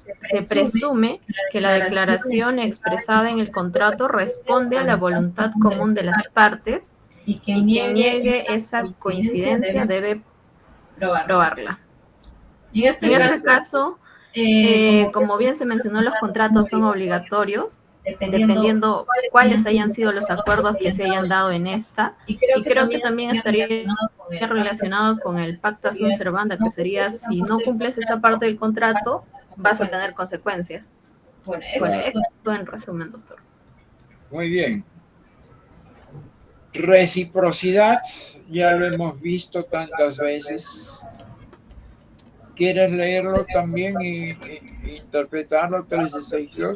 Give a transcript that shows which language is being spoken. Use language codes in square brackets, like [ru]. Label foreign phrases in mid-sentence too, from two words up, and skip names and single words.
[es] Se presume que la declaración expresada en el contrato responde a la voluntad común de las partes y quien niegue esa coincidencia debe probarla. En este caso, como bien se mencionó, los contratos son obligatorios dependiendo cuáles hayan sido los acuerdos que se hayan dado en esta, y creo que también estaría relacionado con el [la] pacta sunt servanda, [es] que sería si no cumples esta parte del contrato, vas a tener consecuencias. Bueno, eso en resumen, doctor. Muy bien. Reciprocidad, ya lo hemos visto tantas veces. ¿Quieres leerlo también e interpretarlo 1362?